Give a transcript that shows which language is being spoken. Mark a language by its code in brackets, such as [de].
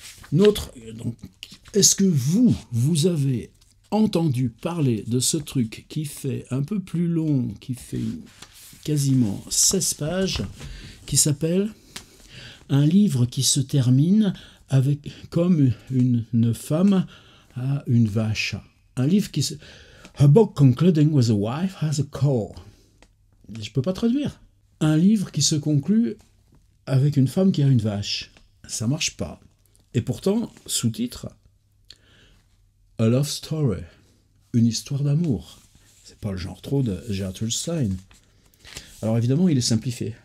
[fr] Donc, est-ce que vous avez entendu parler de ce truc qui fait un peu plus long, qui fait quasiment 16 pages, qui s'appelle un livre qui se termine avec comme une femme à une vache. Un livre qui se... [en] A book concluding with a wife has a cow. [fr] Je peux pas traduire. Un livre qui se conclut avec une femme qui a une vache. Ça marche pas. Et pourtant, sous-titre, A Love Story, une histoire d'amour. C'est pas le genre trop de Gertrude Stein. Alors évidemment, il est simplifié.